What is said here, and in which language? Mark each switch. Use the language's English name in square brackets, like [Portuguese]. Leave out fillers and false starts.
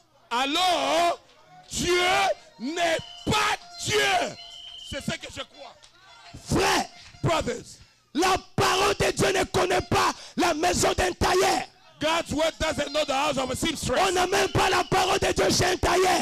[French] Alors, Dieu n'est pas Dieu. C'est ce que je crois. Frère, [English] brothers, [French] la parole de Dieu ne connaît pas la maison d'un tailleur. [English] God's word doesn't know the house of a seamstress. [French] On n'a même pas la parole de Dieu chez un tailleur.